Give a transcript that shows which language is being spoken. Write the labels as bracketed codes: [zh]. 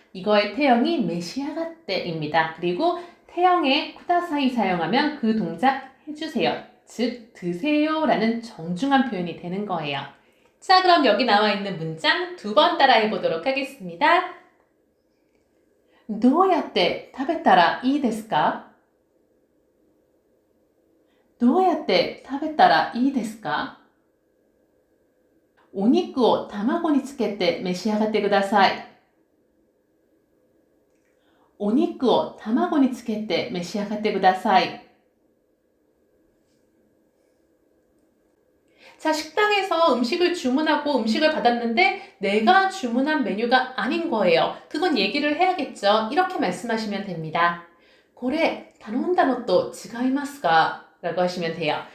[ko] 이거의 태형이 메시아가떼입니다. 그리고 태형에 쿠다사이 사용하면 그 동작 해주세요. 즉 드세요 라는 정중한 표현이 되는 거예요. 자, 그럼 여기 나와 있는 문장 2번 따라해 보도록 하겠습니다. [ja] どうやって食べたらいいですか? どうやって食べたらいいですか?お肉を卵につけて召し上がってください。お肉を卵につけて召し上がってください。 [ko] 자, 식당에서 음식을 주문하고 음식을 받았는데 내가 주문한 메뉴가 아닌 거예요. 그건 얘기를 해야겠죠. 이렇게 말씀하시면 됩니다. 고래, 단온단어 또 지가이마스가? 라고 하시면 돼요.